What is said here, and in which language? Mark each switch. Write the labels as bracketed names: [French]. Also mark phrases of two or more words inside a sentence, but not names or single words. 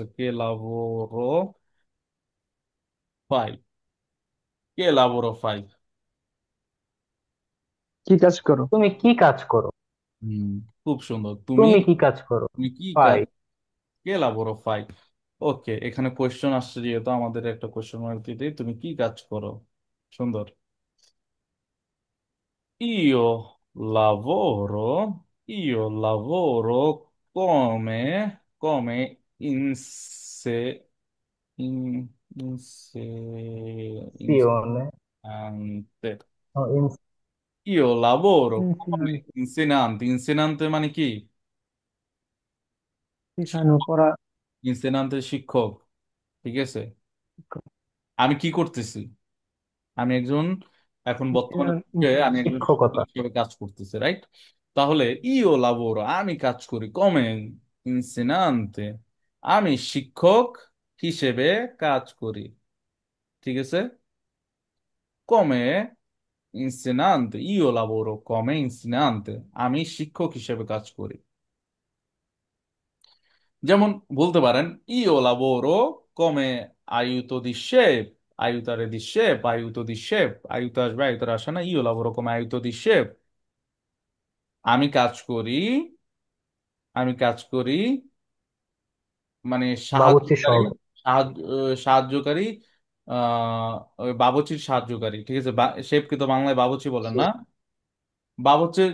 [Italian] che lavoro fai, che lavoro fai. [Bangla] কি কাজ করো? তুমি কি কাজ করো? হুম, খুব সুন্দর। তুমি তুমি কি কাজ করো? তুমি কি ফাই। কাজ, [Italian] che lavoro fai. [Bangla] ওকে, এখানে কোয়েশ্চেন আসছে যেহেতু আমাদের একটা [English] question mark [Bangla] দিতে, তুমি কি কাজ করো। [Italian] সুন্দর। Io io lavoro come in- সিওনে। insegnante. [Bangla] ও, [Italian] Io lavoro come ইনফ্লুয়েন্স, insegnante. Insegnante মানে কি? [Bangla] শেখানো করা। ইনসেনান্তে শিক্ষক, ঠিক আছে? আমি কি করতেছি? আমি একজন, এখন বর্তমানে আমি একজন শিক্ষক শিক্ষকতা। হিসেবে কাজ করতেছি, রাইট? তাহলে [Italian] io lavoro, [Bangla] আমি কাজ করি [Italian] come insegnante, [Bangla] আমি শিক্ষক হিসেবে কাজ করি, ঠিক আছে? [Italian] come insegnante, io lavoro come insegnante, [Bangla] আমি শিক্ষক হিসেবে কাজ করি। যেমন বলতে পারেন [Italian] io lavoro come aiuto di chef, aiutare di chef, aiuto di chef, aiuto আসবে, aiutare [Bangla] আসে না, [Italian] io lavoro come aiuto di chef, [Bangla] আমি কাজ করি, আমি কাজ করি মানে বাবুর্চি সাহায্যকারী, সহকারী। সাহায্যকারী, ওই বাবুর্চির সাহায্যকারী, ঠিক আছে? শেফকে তো বাংলায় বাবুর্চি বলেন না, বাবুর্চির